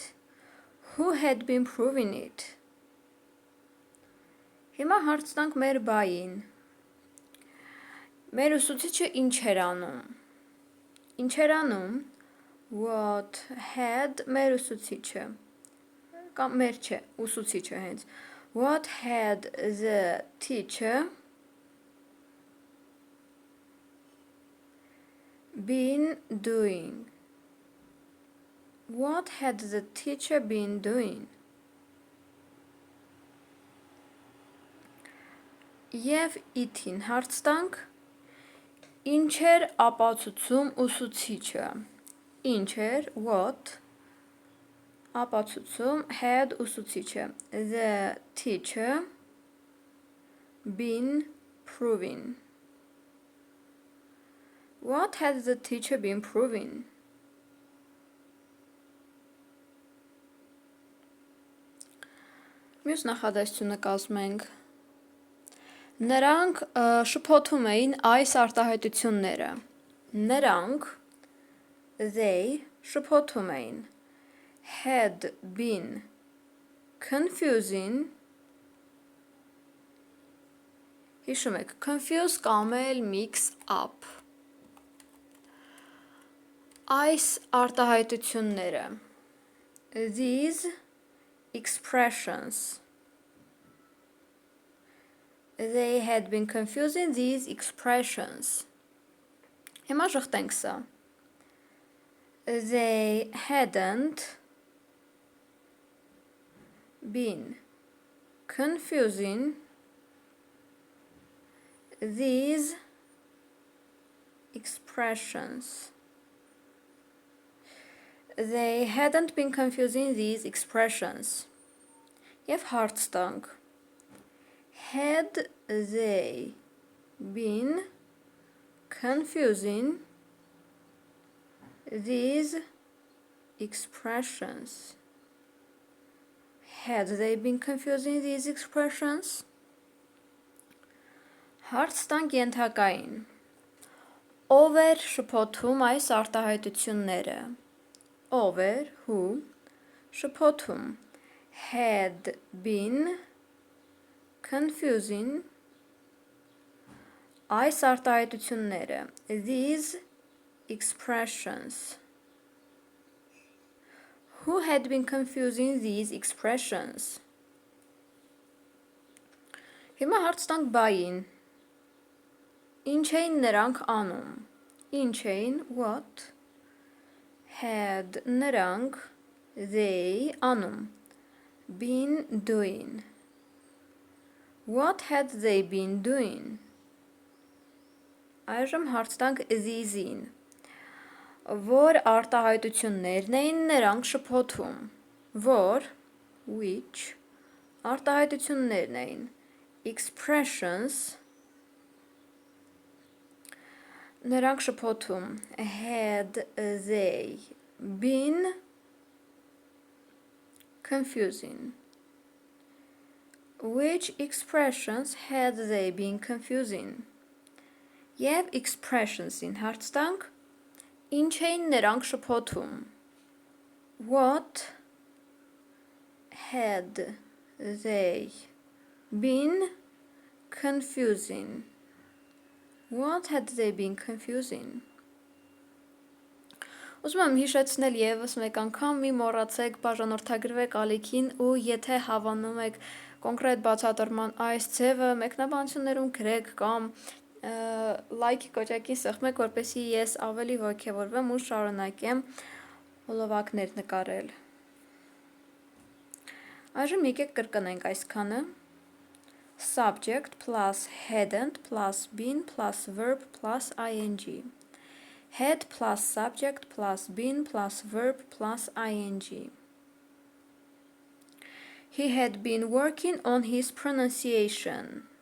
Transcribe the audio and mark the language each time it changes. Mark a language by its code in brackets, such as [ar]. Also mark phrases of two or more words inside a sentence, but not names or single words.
[en] Who had been proving it? [hy] Հիմա հարց տանք մեր բային. Մեր ուսուցիչը ինչ էր անում? Ինչ էր անում? [en] What had [hy] մեր ուսուցիչը? Կամ մեր չէ, ուսուցիչը հենց. [en] What had the teacher been doing? What had the teacher been doing? [hy] Եվ it-ին հարց տանք. Ինչ էր ապացուցում ուսուցիչը? Ինչ էր, what, ապացուցում, had ուսուցիչը. [en] The teacher been proving. What had the teacher been proving? [hy] Մյուս նախադասությունը կազմենք. Նրանք շփոթում էին այս արտահայտությունները. Նրանք, they, շփոթում էին. [en] Had been confusing. [hy] Հիշում եք, confuse կամ էլ [en] mix up. [hy] Այս արտահայտությունները. [en] These expressions. They had been confusing these expressions. [hy] Հիմա ժխտենք սա. [en] They hadn't been confusing these expressions. They hadn't been confusing these expressions. [hy] Եվ հարց տանք. [en] Had they been confusing these expressions? Had they been confusing these expressions? [hy] Հարց տանք ենթակային. Ով էր շփոթում այս արտահայտությունները? Ով էր, [en] who, շփոթում, had been confusing [hy] այս արտահայտությունները, [en] these expressions. Who had been confusing these expressions? [hy] Հիմա հարց տանք բային. Ինչ էին նրանք անում? Ինչ էին, [en] what? Had նրանք, they, անում. Been doing. What had they been doing? [hy] Այժմ հարց տանք these-ին. Որ արտահայտություններն էին նրանք շփոթում? Որ, which, արտահայտություններն էին. Expressions, նրանք շփոթում. [en] Had they been confusing? Which expressions had they been confusing? [hy] Եվ expressions-ին հարց տանք. Ինչ էին նրանք շփոթում? [en] What had they been confusing? What had they been confusing? [hy] Ուզում եմ հիշեցնել եւս մեկ անգամ, մի մոռացեք, բաժանորդագրվեք ալիքին ու եթե հավանում եք կոնկրետ բացատրման այս ձևը, մեկնաբանություններում գրեք կամ լայքի կոճակին սեղմեք, որպեսզի ես ավելի ոգևորվեմ ու շարունակեմ հոլովակներ նկարել։ Այժմ եկեք կրկնենք այսքանը. [en] Subject plus hadn't plus been plus verb plus ing. Had plus subject plus been plus verb plus ing. He had been working on his pronunciation.